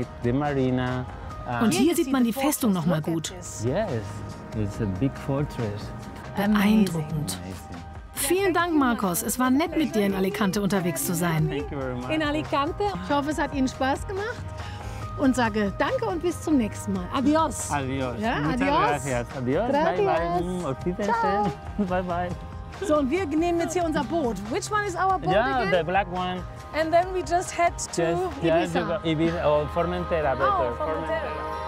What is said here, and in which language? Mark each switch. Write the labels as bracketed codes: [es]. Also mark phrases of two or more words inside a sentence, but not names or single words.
[de] Und hier sieht man die Festung noch mal gut. Beeindruckend. Vielen Dank, Marcos. Es war nett, mit dir in Alicante unterwegs zu sein. In Alicante. Ich hoffe, es hat Ihnen Spaß gemacht. Und sage danke und bis zum nächsten Mal. [es] Adios. Adios. [de] Ja, [es] Muchas adios. gracias. Adios. Gracias. [en] Bye bye. [de] Auf Wiedersehen. Ciao. [en] Bye bye. [de] So, und wir nehmen jetzt hier unser Boot. [en] Which one is our boat again? The black one. And then we just head to Ibiza. Ibiza or Formentera better. Formentera.